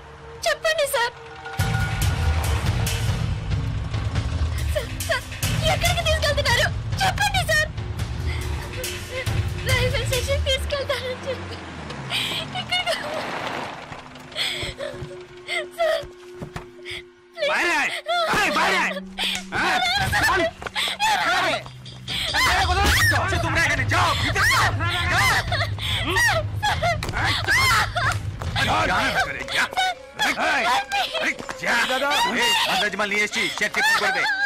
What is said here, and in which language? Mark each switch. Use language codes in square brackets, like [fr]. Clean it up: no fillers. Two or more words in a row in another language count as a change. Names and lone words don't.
[te] చెప్పండి సార్। సార్, సార్, ఎక్కడికి తీసుకెళ్తున్నారు చెప్పండి సార్। [en] railway station [te] తీసుకెళ్తానని చెప్పి ఎక్కడికి? సార్ [bn] তোমরা এখানে যাও, মাল নিয়ে এসছি, সেটকে ফোন করবে।